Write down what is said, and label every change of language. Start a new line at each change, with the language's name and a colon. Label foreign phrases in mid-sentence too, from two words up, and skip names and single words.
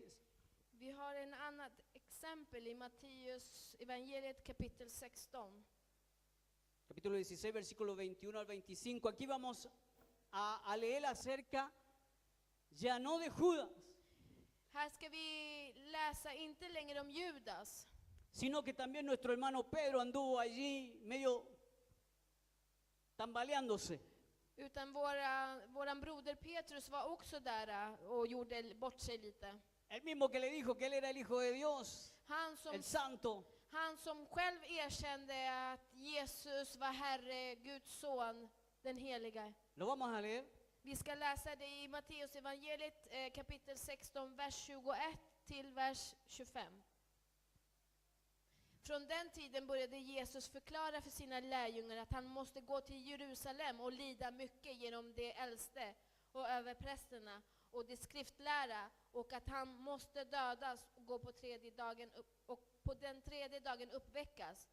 Swedish: Vi har en annat exempel i Matteus evangeliet kapitel 16.
Spanish: Capítulo 16, versículo 21 al 25. Aquí vamos a leer acerca, ya no de Judas,
Swedish: Här ska vi läsa inte längre om Judas,
Spanish: sino que también nuestro hermano Pedro anduvo allí medio tambaleándose.
Swedish: utan våran broder Petrus var också där och gjorde bort sig lite.
Spanish: El mismo que le dijo que él era el Hijo de Dios, el Santo.
Swedish: Han som själv erkände att Jesus var Herre, Guds son, den heliga.
Spanish: Lo vamos a leer.
Swedish: Vi ska läsa det i Matteus evangeliet kapitel 16, vers 21 till vers 25. Från den tiden började Jesus förklara för sina lärjungar att han måste gå till Jerusalem och lida mycket genom de äldste och överprästerna och de skriftlära, och att han måste dödas och gå på tredje dagen och på den tredje dagen uppväckas.